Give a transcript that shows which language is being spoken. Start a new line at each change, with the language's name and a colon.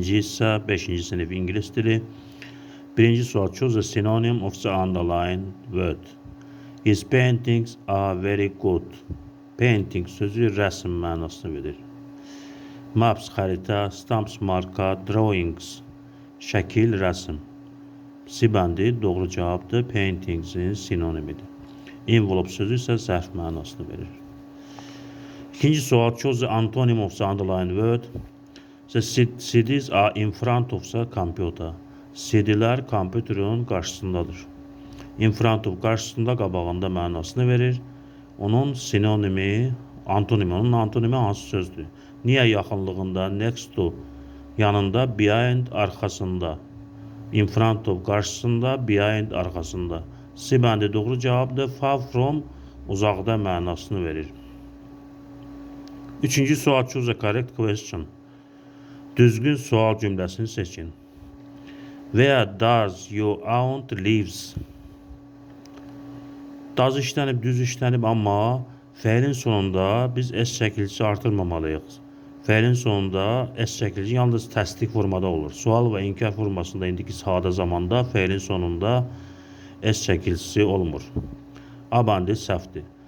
Azerbaijani: hissə 5-ci sinif ingilis dili. Birinci sual.
English: Choose a synonym of the underlined word. His paintings are very good.
Azerbaijani: Painting sözü rəsm mənasını verir. Maps xəritə, stamps marka, drawings şəkil, rəsm. Sibəndi doğru cavabdır. Paintingsin sinonimidir. Envelope sözü isə zərf mənasını verir. İkinci sual.
English: Choose the antonym of the underlined word. The CDs are in front of the computer.
Azerbaijani: CD-lər kompüterin qarşısındadır. In front of qarşısında, qabağında mənasını verir. Onun sinonimi, onun antonimi hansı sözdür? Niyə yaxınlığında, next to, yanında, behind, arxasında. In front of qarşısında, behind, arxasında. C bəndi doğru cavabdır. Far from, uzaqda mənasını verir. Üçüncü sual.
English: Choose a correct question.
Azerbaijani: Düzgün sual cümləsini seçin.
English: Where does your aunt lives?
Azerbaijani: Does işlənib, düz işlənib, amma fəilin sonunda biz S çəkilisi artırmamalıyıq. Fəilin sonunda S çəkilisi yalnız təsdiq formada olur. Sual və inkar formasında indiki sadə zamanda fəilin sonunda S çəkilisi olmur. A bəndi səhvdir.